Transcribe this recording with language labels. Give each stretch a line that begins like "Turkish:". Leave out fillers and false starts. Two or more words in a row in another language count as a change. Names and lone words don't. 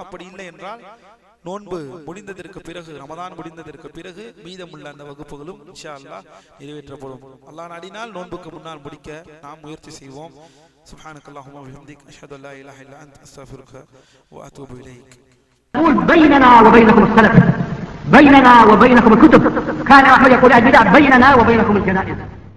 Tamil: அப்படி இல்லை என்றால் நோன்பு முடிந்ததற்கு பிறகு, ரமதான் முடிந்ததற்கு பிறகு மீதமுள்ள அந்த வகுப்புகளும்
Arabic: إن شاء الله
Tamil: நிறைவேற்றப்படும். அல்லாஹ் நாடினால் நோன்புக்கு முன்னால் முடிக்க நாம் முயற்சி செய்வோம்.
Arabic: سبحانك اللهم وبحمدك أشهد أن لا إله إلا أنت أستغفرك وأتوب إليك. بيننا وبينكم السلف، بيننا وبينكم الكتب. كان أحمد يقول البدع بيننا وبينكم الجنائز.